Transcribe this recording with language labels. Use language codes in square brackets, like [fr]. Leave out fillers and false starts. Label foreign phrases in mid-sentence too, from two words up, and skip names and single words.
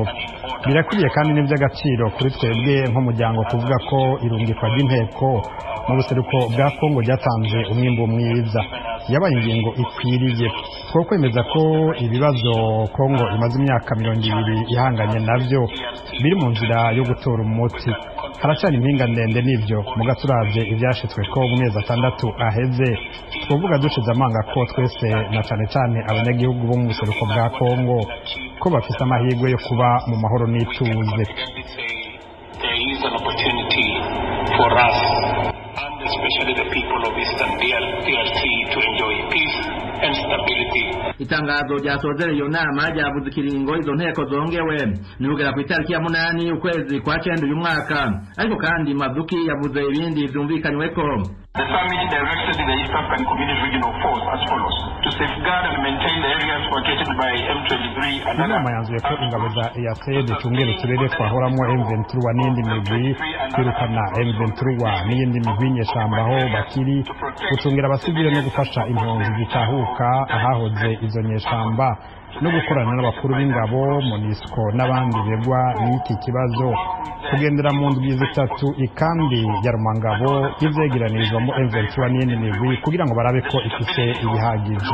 [rn] Birakwiye kandi n'ivy'agaciro kuri twebwe nk'umuryango kuvuga ko irungikwa ry'inteko mu buseruko bwa Kongo ryatanze umwimbo mwiza, yabaye ingingo ikwiriye ko kwemeza ko ibibazo Kongo imaze imyaka 20 ihanganye navyo biri mu nzira yo gutora umuti. Haracana impinga ndende n'ivyo mugaturaje ivyashitswe ko mu mezi 6 aheze, twovuga dushize amanga ko twese na cane abanyagihugu bo mu buseruko bwa Kongo ko bafise amahirwe yo kuba mu mahoro n'ituze. [en] For us, and especially the people of Eastern DRC, to enjoy peace and stability. [rn] Itangazo ryasozera iyo nama ryavuze ikiringo izo nteko zongewe ni kugera ku itariki ya 8 ukwezi kwa 9 uyu mwaka, ariko kandi Mazuki yavuze ibindi vyumvikanyweko. [en] The summit directed the East African Community Regional Force as follows: to safeguard and maintain the areas vacated by M23 and [rn] inama yanzuye ko ingabo za EAC zicungera uturere twahoramwo M23 n'indi migwi, kwirukana M23 n'iyindi migwi nyeshamba aho bakiri, gucungira abasivile no gufasha impunzi zitahuka ahahoze izo nyeshamba, no gukorana n'abakuru b'ingabo MONUSCO n'abandi begwa n'iki kibazo, kugendera mu ndwi zitatu ikambi ya Rumangabo ivyegeranirizwamo M23 n'iyindi migwi kugira ngo barabe ko ifise ibihagije.